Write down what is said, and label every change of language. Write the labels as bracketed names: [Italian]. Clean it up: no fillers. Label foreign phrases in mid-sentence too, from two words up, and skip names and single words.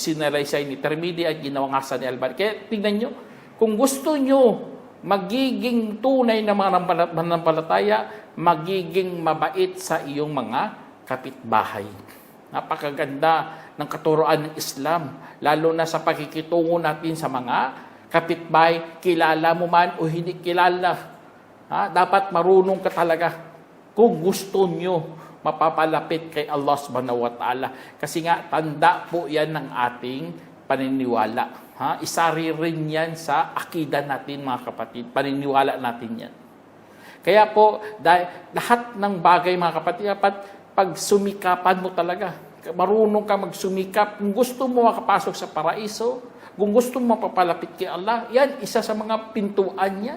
[Filipino] Isinalaysay ni Tirmidhi at ginawangasan ni Albani. Kaya tingnan nyo, kung gusto nyo magiging tunay na mga manampalataya, magiging mabait sa iyong mga kapitbahay. Napakaganda ng katuruan ng Islam, lalo na sa pakikitungo natin sa mga kapitbahay, kilala mo man o hindi kilala. Dapat marunong ka talaga kung gusto nyo mapapalapit kay Allah [Arabic] سبحانه وتعالى. [Filipino] Kasi nga, tanda po yan ng ating paniniwala. Isa rin yan sa akida natin, mga kapatid. Paniniwala natin yan. Kaya po, lahat ng bagay, mga kapatid, dapat pagsumikapan mo talaga. Marunong ka magsumikap. Kung gusto mo makapasok sa paraiso, kung gusto mo mapapalapit kay Allah, yan, isa sa mga pintuan yan.